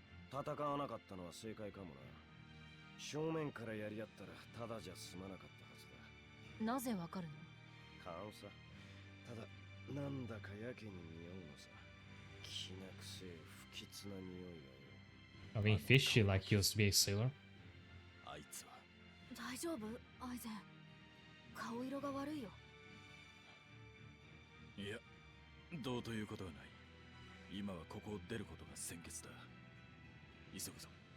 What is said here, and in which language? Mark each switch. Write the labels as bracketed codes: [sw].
[ja] 戦わなかったのは正解かもな。正面からやり合ったらただじゃ済まなかったはずだ。なぜわかるの？勘さ。ただなんだかやけに匂うのさ。きな臭い不吉な匂いがよ。 [en] I mean, Fishy like he used to be a sailor. [ja] あいつは大丈夫？アイゼン、顔色が悪いよ。いや、どうということはない。今はここを出ることが先決だ。急ぐぞ。